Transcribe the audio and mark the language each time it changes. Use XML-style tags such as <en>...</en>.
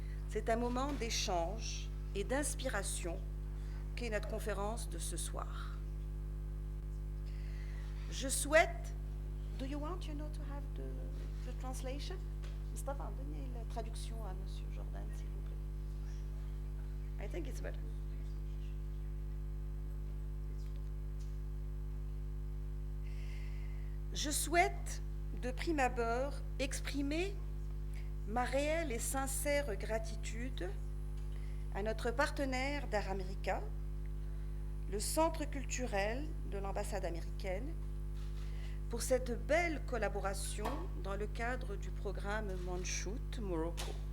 <fr>C'est un moment d'échange et d'inspiration qu'est notre conférence de ce soir. Je souhaite...</fr> <en>Do you want, to have the translation?</en> <fr>Mustafa, donnez la traduction à M. Jordan, s'il vous plaît.</fr> <en>I think it's better.</en> <fr>Je souhaite, de prime abord, exprimer ma réelle et sincère gratitude à notre partenaire d'Art America, le Centre culturel de l'ambassade américaine, pour cette belle collaboration dans le cadre du programme Manchout, Morocco.</fr>